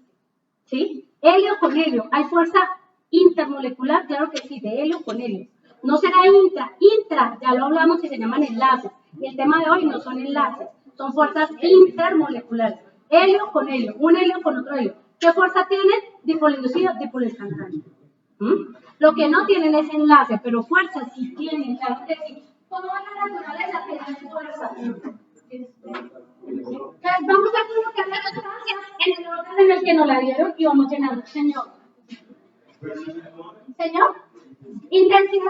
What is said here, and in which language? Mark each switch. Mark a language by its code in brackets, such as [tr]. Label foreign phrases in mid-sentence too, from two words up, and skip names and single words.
[es] ¿Sí? Helio con helio. ¿Hay fuerza intermolecular? Claro que sí, de helio con helio. No será intra. Intra, ya lo hablamos, que se llaman enlaces. Y el tema de hoy no son enlaces, son fuerzas intermoleculares. Helio con helio, un helio con otro helio. ¿Qué fuerza tienen? Dipolo inducido, dipolo instantáneo. Lo que no tienen es enlace, pero fuerza sí tienen, claro que sí. Toda la naturaleza tiene fuerza. Entonces vamos a colocar las sustancias en el orden en el que nos la dieron y vamos llenando. Señor. Señor. Intensidad.